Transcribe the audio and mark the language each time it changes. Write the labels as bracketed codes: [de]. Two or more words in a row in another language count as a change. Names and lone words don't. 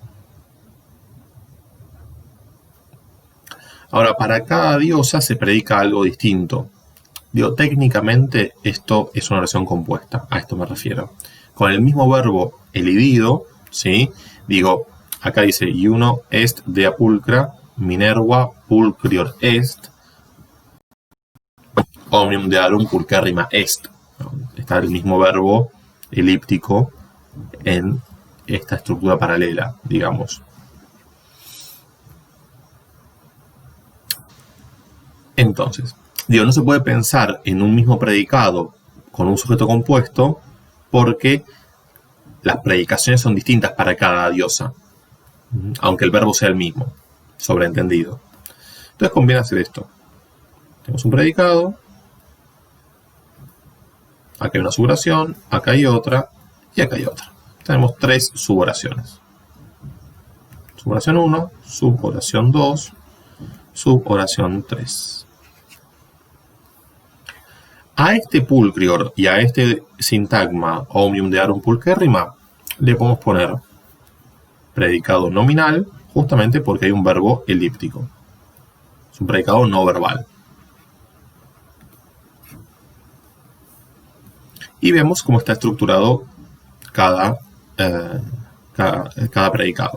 [es] Ahora, para cada diosa se predica algo distinto. Digo, técnicamente esto es una oración compuesta, a esto me refiero. Con el mismo verbo elidido, ¿sí? Digo, acá dice, [la] iuno est dea pulcra Minerva pulcrior est, omnium dearum pulcherrima est. [es] Está el mismo verbo elíptico en esta estructura paralela, digamos. Entonces, digo, no se puede pensar en un mismo predicado con un sujeto compuesto porque las predicaciones son distintas para cada diosa, aunque el verbo sea el mismo, sobreentendido. Entonces conviene hacer esto. Tenemos un predicado, acá hay una suboración, acá hay otra y acá hay otra. Tenemos tres suboraciones. Suboración 1, suboración 2, suboración 3. A este pulcrior y a este sintagma [la] omnium dearum pulcherrima [es] le podemos poner predicado nominal, justamente porque hay un verbo elíptico. Es un predicado no verbal. Y vemos cómo está estructurado cada predicado.